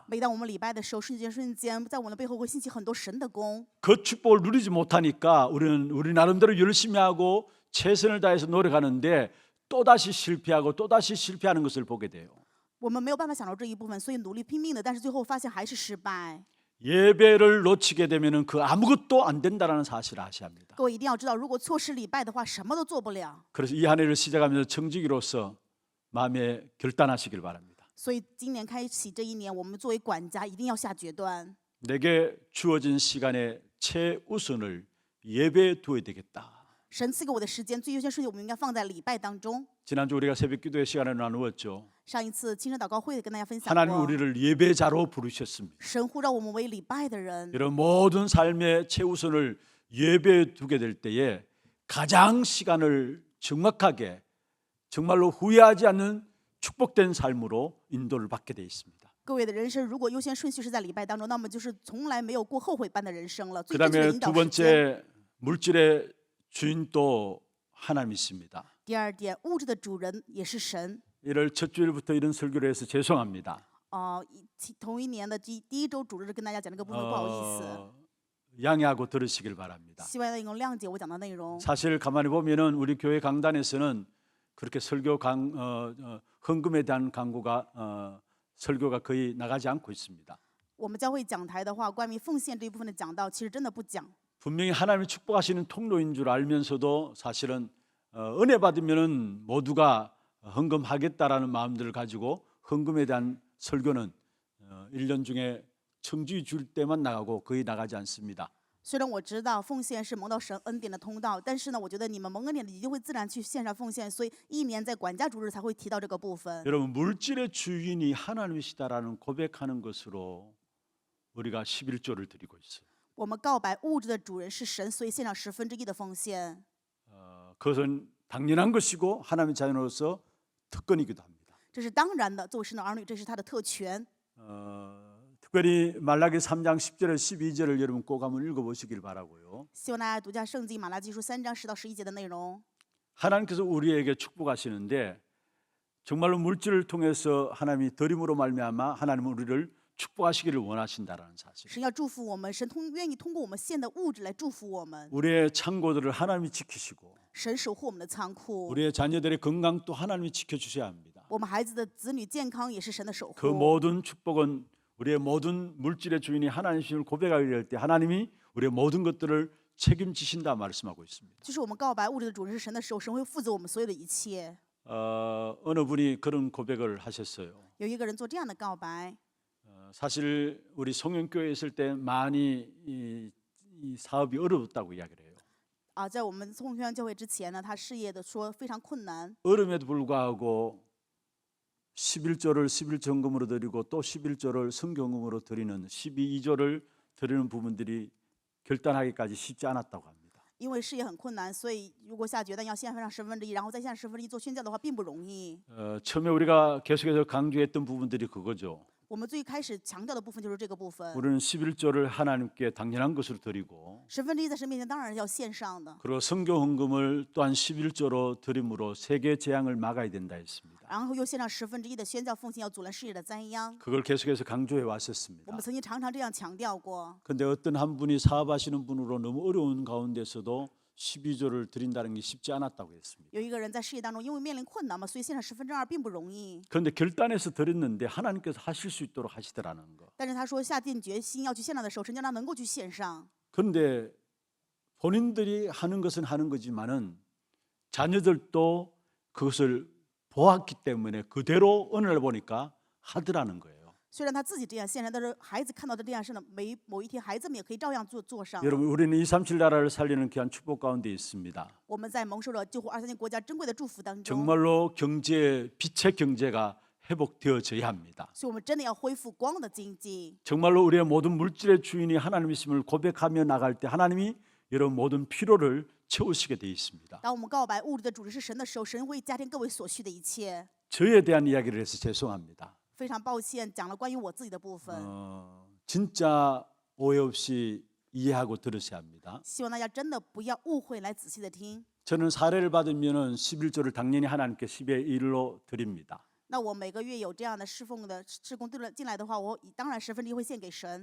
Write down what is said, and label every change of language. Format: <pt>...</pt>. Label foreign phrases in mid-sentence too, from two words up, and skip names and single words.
<zh>每当我们礼拜的时候，瞬间，在我们的背后会兴起很多神的功。</zh> <ko>그 축복을 누리지 못하니까 우리는 우리 나름대로 열심히 하고 최선을 다해서 노력하는데 또다시 실패하는 것을 보게 돼요.</ko> <zh>我们没有办法享受这一部分，所以努力拼命的，但是最后发现还是失败。</zh> <ko>예배를 놓치게 되면은 그 아무것도 안 된다라는 사실을 아셔야 합니다.</ko> <zh>各位一定要知道，如果错失礼拜的话，什么都做不了。</zh> <ko>그래서 이 한 해를 시작하면서 청지기로서 마음에 결단하시길 바랍니다.</ko> <zh>所以今年开启这一年，我们作为管家一定要下决断。</zh> <ko>내게 주어진 시간의 최우선을 예배에 두어야 되겠다.</ko> <zh>神赐给我的时间最优先顺序，我们应该放在礼拜当中。</zh> <ko>지난주 우리가 새벽 기도의 시간을 나누었죠.</ko> <zh>上一次清晨祷告会跟大家分享</zh> <ko>하나님</ko> <zh>过，</zh> <ko>우리를 예배자로 부르셨습니다.</ko> <zh>神呼召我们为礼拜的人。</zh> <ko>이런 모든 삶의 최우선을 예배에 두게 될 때에 가장 시간을 정확하게 정말로 후회하지 않는 축복된 삶으로 인도를 받게 돼 있습니다.</ko> <zh>各位的人生，如果优先顺序是在礼拜当中，那么就是从来没有过后悔般的人生了。最正确的</zh> <ko>그다음에</ko> <zh>引</zh> <ko>두</ko> <zh>导时间。</zh> <ko>번째 물질의 주인도 하나님이십니다.</ko> <zh>第二点，物质的主人也是神。</zh> <ko>1월 첫 주일부터 이런 설교를 해서 죄송합니다.</ko> <zh>同一年的第一周主日跟大家讲这个部分，不好意思，</zh> <ko>양해하고 들으시길 바랍니다.</ko> <zh>希望能够谅解我讲的内容。</zh> <ko>사실 가만히 보면은 우리 교회 강단에서는 그렇게 헌금에 대한 강구가 설교가 거의 나가지 않고 있습니다.</ko> <zh>我们教会讲台的话，关于奉献这一部分的讲道，其实真的不讲。</zh> <ko>분명히 하나님이 축복하시는 통로인 줄 알면서도 사실은 은혜 받으면은 모두가 헌금하겠다라는 마음들을 가지고 헌금에 대한 설교는 1년 중에 청지 줄 때만 나가고 거의 나가지 않습니다.</ko> <zh>虽然我知道奉献是蒙到神恩典的通道，但是呢，我觉得你们蒙恩典的一定会自然去献上奉献，所以一年在管家主日才会提到这个部分。</zh> <ko>여러분 물질의 주인이 하나님이시다라는 고백하는 것으로 우리가 11조를 드리고 있어요.</ko> <zh>我们告白物质的主人是神，所以献上1/10的奉献。</zh> <ko>그것은 당연한 것이고 하나님의 자녀로서 특권이기도 합니다.</ko> <zh>这是当然的，作为神的儿女，这是他的特权。</zh> <ko>특별히 말라기 3장 10절에 12절을 여러분 꼭 한번 읽어보시길 바라고요.</ko> <zh>希望大家读下圣经马拉基书3章10到11节的内容。</zh> <ko>하나님께서 우리에게 축복하시는데 정말로 물질을 통해서 하나님이 드림으로 말미암아 하나님은 우리를 축복하시기를 원하신다라는 사실.</ko> <zh>神要祝福我们，神愿意通过我们献的物质来祝福我们。</zh> <ko>우리의 창고들을 하나님이 지키시고</ko> <zh>神守护我们的仓库，</zh> <ko>우리의 자녀들의 건강도 하나님이 지켜주셔야 합니다.</ko> <zh>我们孩子的子女健康也是神的守</zh> <ko>그</ko> <zh>护。</zh> <ko>모든 축복은 우리의 모든 물질의 주인이 하나님이심을 고백하게 될 때 하나님이 우리의 모든 것들을 책임지신다 말씀하고 있습니다.</ko> <zh>就是我们告白物质的主人是神的时候，神会负责我们所有的一切。</zh> <ko>어느 분이 그런 고백을 하셨어요.</ko> <zh>有一个人做这样的告白，</zh> <ko>사실 우리 송영교회 있을 때 많이 이 사업이 어려웠다고 이야기를 해요.</ko> <zh>在我们thông宣教会之前呢，他事业的说非常困难，</zh> <ko>어려움에도 불구하고 11조를 11전금으로 드리고 또 11조를 성경금으로 드리는 12조를 드리는 부분들이 결단하기까지 쉽지 않았다고 합니다.</ko> <zh>因为事业很困难，所以如果下决定要献上1/10，然后再献上1/10做宣教的话，并不容易。</zh> <ko>처음에 우리가 계속해서 강조했던 부분들이 그거죠.</ko> <zh>我们最开始强调的部分就是这个部分，</zh> <ko>우리는 11조를 하나님께 당연한 것으로 드리고</ko> <zh>1/10在神面前当然要献上的，</zh> <ko>그리고 성교 헌금을 또한 11조로 드림으로 세계 재앙을 막아야 된다 했습니다.</ko> <zh>然后又献上1/10的宣教奉献，要阻拦世界的灾殃。</zh> <ko>그걸 계속해서 강조해</ko> <zh>我</zh> <ko>왔었습니다.</ko> <zh>们曾经常常这样强调过。</zh> <ko>그런데 어떤 한 분이 사업하시는 분으로 너무 어려운 가운데서도 12조를 드린다는 게 쉽지 않았다고 했습니다.</ko> <zh>有一个人在事业当中，因为面临困难嘛，所以献上2/10并不容易。</zh> <ko>그런데 결단해서 드렸는데 하나님께서 하실 수 있도록 하시더라는 거.</ko> <zh>但是他说下定决心要去献上的时候，神叫他能够去献上。</zh> <ko>그런데 본인들이 하는 것은 하는 거지만은 자녀들도 그것을 보았기 때문에 그대로 어느 날 보니까 하더라는 거예요.</ko> <zh>虽然他自己这样献上，但是孩子看到的这样事呢，某一天孩子们也可以照样做上。</zh> <ko>여러분 우리는 237 나라를 살리는 귀한 축복 가운데 있습니다.</ko> <zh>我们在蒙受着救护23国家珍贵的祝福当中，</zh> <ko>정말로 빛의 경제가 회복되어져야 합니다.</ko> <zh>所以我们真的要恢复光的经济。</zh> <ko>정말로 우리의 모든 물질의 주인이 하나님이심을 고백하며 나갈 때 하나님이 여러분 모든 필요를 채우시게 되어 있습니다.</ko> <zh>当我们告白物质的主人是神的时候，神会加添各位所需的一切。</zh> <ko>저에 대한 이야기를 해서 죄송합니다.</ko> <zh>非常抱歉，讲了关于我自己的部分，</zh> <ko>진짜 오해 없이 이해하고 들으셔야 합니다.</ko> <zh>希望大家真的不要误会，来仔细的听。</zh> <ko>저는 사례를 받으면은 11조를 당연히 하나님께 10의 1로 드립니다.</ko> <zh>那我每个月有这样的侍奉的事工进来的话，我当然1/10会献给神，</zh>